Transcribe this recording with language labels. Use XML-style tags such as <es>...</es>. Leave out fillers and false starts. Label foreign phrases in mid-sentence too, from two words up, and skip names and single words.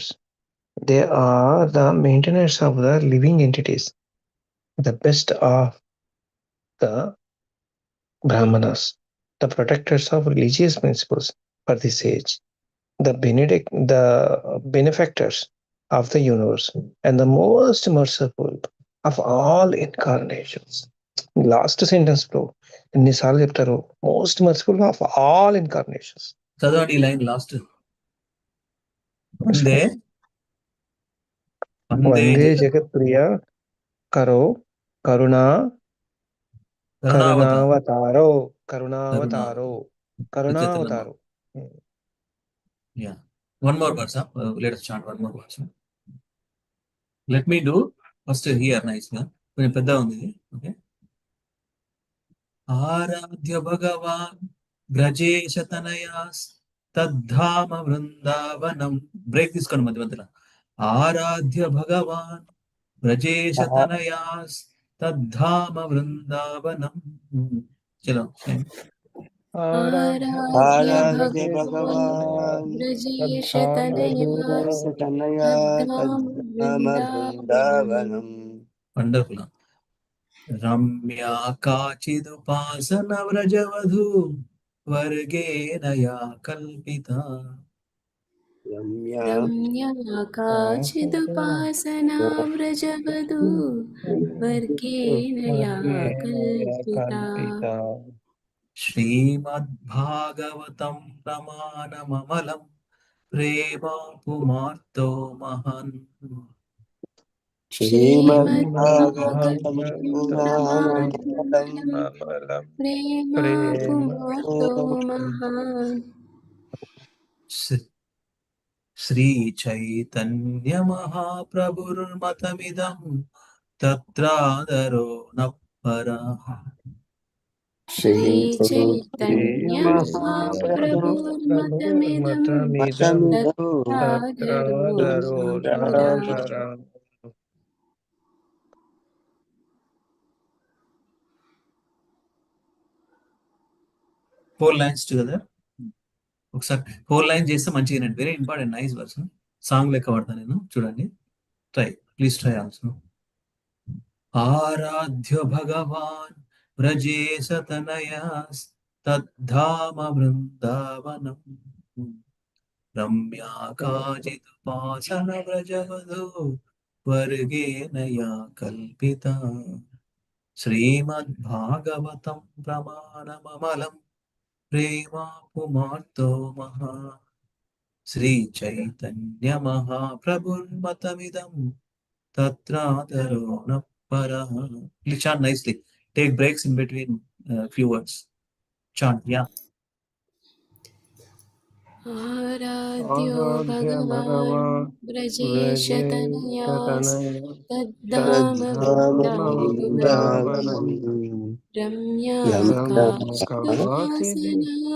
<en>They are the maintainers of the living entities, the best of the Brahmanas, the protectors of religious principles for this age, the benefactors of the universe, and the most merciful of all incarnations. Last sentence, bro.</en> <te>ఎన్నిసార్లు చెప్తారు?</te> <en>most merciful of all incarnations.</en> <te>చదవండి ఈ</te> <en>line last.</en> <te>వందే</te> <sa>వందే జగత్ ప్రియ కరో కరుణా కరుణావతారో కరుణావతారో.</sa> <en>Yeah. One more verse. Let us chant one more verse. Let me do first here nice</en> <te>గా కొంచెం పెద్ద ఉంది.</te> <en>ఓకే.</en> <sa>ఆరాధ్య భగవాన్ బ్రజేశ తనయాస్ తద్ధామ బృందావనం.</sa> <te>బ్రేక్ తీసుకోండి మధ్య మధ్యలో.</te> <sa>ఆరాధ్య భగవాన్ బ్రజేశ తనయాస్ తద్ధామ బృందావనం. చలో आराध्य भगवान् ब्रजेशतनयास् तनया तद्धाम वृन्दावनम्. వండర్ఫుల్. రమ్యా కాచిదుపాసన వ్రజవధూ వర్గేణ యా కల్పిత. रम्या काचिदुपासना व्रजवधू वर्गेण या कल्पिता. శ్రీమద్భాగవతం ప్రమాణమమలం ప్రేమా పుమార్తో మహన్. श्रीमद्भागवतं पुराणममलं प्रेमा पुमार्तो महान्. శ్రీ చైతన్య మహాప్రభుర్మతమిదం తత్రాదరో నఃపరః. श्री चैतन्य महाप्रभुर्मतमिदं तत्रादरो नःपरः.</sa> <en>4 lines together.</en> <te>ఒకసారి 4 lines చేస్తే మంచిగా.</te> <en>very important. nice verse.</en> <te>సాంగ్ లెక్క పడతాను నేను. చూడండి.</te> <en>try. please try also.</en> <sa>ఆరాధ్య భగవాన్ వ్రజేశ తనయాస్ తద్ధామ బృందావనం రమ్యా కాచిదుపాసన వ్రజవధూ వర్గేణ యా కల్పిత. श्रीमद्भागवतं प्रमाणममलं प्रेमा पुमार्तो महा श्रीचैतन्यमहाप्रभुर्मतमिदं तत्रादरो न परः.</sa> <en>Please chant nicely. Take breaks in between few words. Chant, yeah.</en> <sa>आराध्यो आराध्य भगवान् भगवान् व्रजेशतनया व्रजेशतनया तद्धाम तद्धाम वृन्दावनम् वृन्दावनम् वृन्दावनम् रम्या काचिद् काचिदुपासना</sa>